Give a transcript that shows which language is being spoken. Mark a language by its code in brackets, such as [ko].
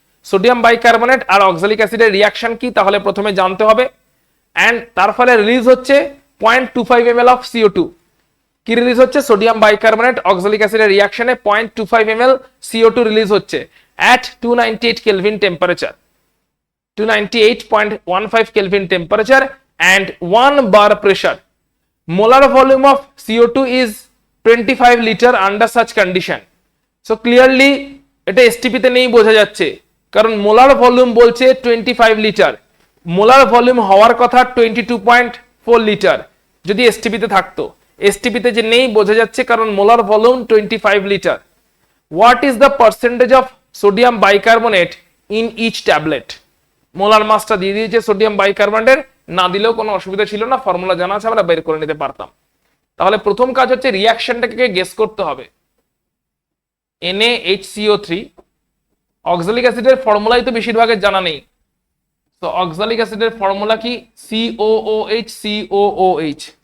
[bn] Sodium bicarbonate আর oxalic অ্যাসিডের reaction কি তাহলে প্রথমে জানতে হবে, এন্ড তার ফলে রিলিজ হচ্ছে 0.25 ml অফ CO2। কি রিলিজ হচ্ছে, সোডিয়াম বাইকার্বনেট অক্সালিক অ্যাসিডের রিঅ্যাকশনে 0.25 ml CO2 রিলিজ হচ্ছে [en] at 298 [bn] kelvin temperature, [en] 298.15 Kelvin temperature and 1 bar pressure. Molar volume of CO2 is 25 liter under such condition. So clearly [bn] এটা STP তে নেই বোঝা যাচ্ছে, কারণ মোলার ভলিউম বলছে 25 লিটার, মোলার ভলিউম হওয়ার কথা 22.4 লিটার যদি STP তে থাকতো, STP তে যে নেই বোঝা যাচ্ছে কারণ molar volume 25 litre. [en] What is the percentage of sodium bicarbonate in each tablet? [bn] Molar মাসটা দিয়ে দিয়েছে সোডিয়াম বাইকার্বনেটের, না দিলেও কোনো অসুবিধা ছিল না, ফর্মুলা জানা আছে, আমরা বের করে নিতে পারতাম। তাহলে প্রথম কাজ হচ্ছে রিঅ্যাকশনটাকে গেস করতে হবে। NaHCO3, অক্সালিক অ্যাসিডের ফর্মুলাই তো বেশিরভাগের জানা নেই, তো অক্সালিক অ্যাসিডের ফর্মুলা কি, COOH COOH।